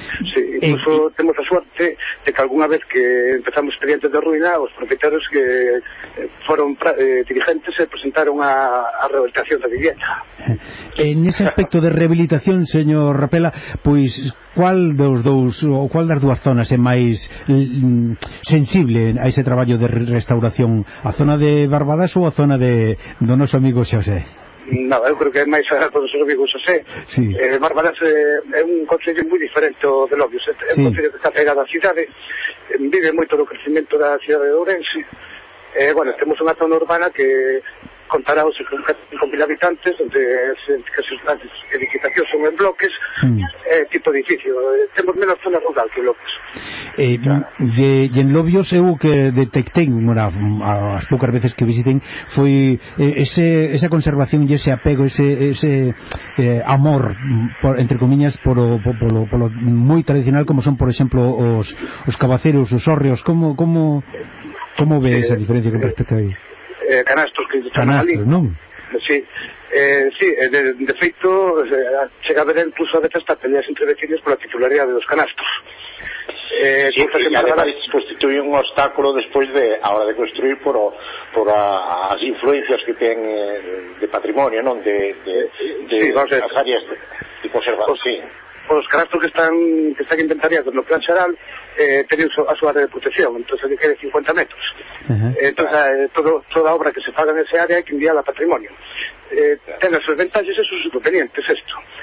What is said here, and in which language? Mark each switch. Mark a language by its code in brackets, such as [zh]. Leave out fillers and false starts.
[gl] Sí, incluso temos a suerte de que alguna vez que empezamos expedientes de ruína, os propietarios que foron dirigentes se presentaron a rehabilitación da vivienda. En ese aspecto de rehabilitación, señor Rapela, pois cual dos dous ou cual das dúas zonas é máis sensible a ese traballo de restauración, a zona de Barbadas ou a zona de do noso amigo Xosé? Nada, eu creo que é máis a do noso amigo Xosé. Sí. Barbadas é un concello moi diferente de Lobios, é un concello que está pegado á cidade, vive moito do crecemento da cidade de Ourense. Bueno, temos unha zona urbana que contará os 5.000 habitantes, onde as edificacións son en bloques, tipo edificio. Temos menos zona rural que Lobios. E en Lobios eu que detectei, bueno, as poucas veces que visiten, foi esa conservación e ese apego, ese amor, entre comiñas, por lo moi tradicional, como son, por exemplo, os cabaceiros, os hórreos. Como ve esa diferencia con respecto a aí? Canastos que están ali. Non? Sí. Sí, de feito, chega a haber incluso a veces hasta peleas entre vecinos pola titularidade dos canastos. [es] Sí, y además constituye un obstáculo después de [gl] a hora de construir por as influencias que ten de patrimonio, non? De áreas de conservación. Sí. Os canastos que están inventariados no plan xeral teñen a súa área de protección, entón se quede 50 metros. Uh-huh. Entón, toda obra que se faga nese área hai que enviar a patrimonio. Ten as súas ventajas e sus inconvenientes, isto.